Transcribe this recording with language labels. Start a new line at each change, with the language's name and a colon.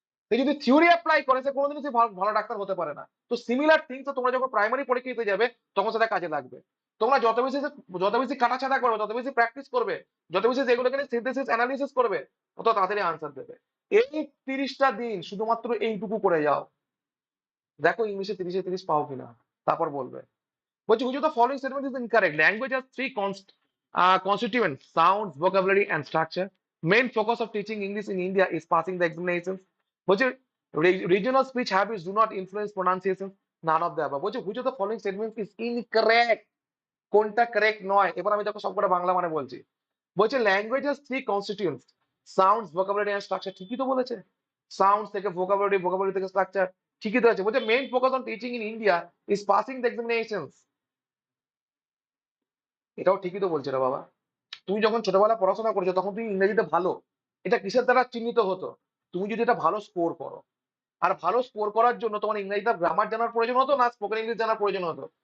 Bangla: সে যদি theory apply করে, সে কোনোদিনই সে ভালো ডাক্তার হতে পারে না।
English: তো similar things,
Bangla: তোমরা যখন প্রাইমারি পরীক্ষা দিতে যাবে, তখন সেটা কাজে লাগবে। তোমরা যত বেশি কাটাছাড়া করবে, যত বেশি প্র্যাকটিস করবে, যত বেশি যেগুলোকে সিনথেসিস অ্যানালিসিস করবে, তত তাড়াতাড়ি আনসার দেবে। এই 30টা দিন শুধুমাত্র এইটুকু করে যাও, দেখো ইংলিশে 30-এ 30 পাও কিনা, তারপর বলবে। বলছি
English: which of the following statement is incorrect? Language has three constituents: sounds, vocabulary, and structure. Main focus of teaching English in India is passing the examinations.
Bangla: বলছে
English: regional speech habits do not influence pronunciation. None of the above.
Bangla: বলছে
English: which of the following statements is incorrect?
Bangla: কোনটা correct নয়? এবার আমি দেখো সবকটা বাংলা মানে বলছি।
English: বলছে language has three constituents: sounds, vocabulary, and structure.
Bangla: ঠিকই তো বলেছে।
English: sounds থেকে vocabulary, vocabulary থেকে structure,
Bangla: ঠিকই তো আছে।
English: বলছে main focus on teaching in India is passing the examinations.
Bangla: এটাও ঠিকই তো বলছে রে বাবা। তুমি যখন ছোটবেলায় পড়াশোনা করেছো, তখন তুমি ইংরেজিতে ভালো, এটা কিসের দ্বারা চিহ্নিত হতো? তুমি যদি এটা ভালো স্কোর করো। আর ভালো স্কোর করার জন্য তোমার ইংরেজিতে গ্রামার জানার প্রয়োজন হতো না স্পোকেন ইংলিশ জানার প্রয়োজন হতো?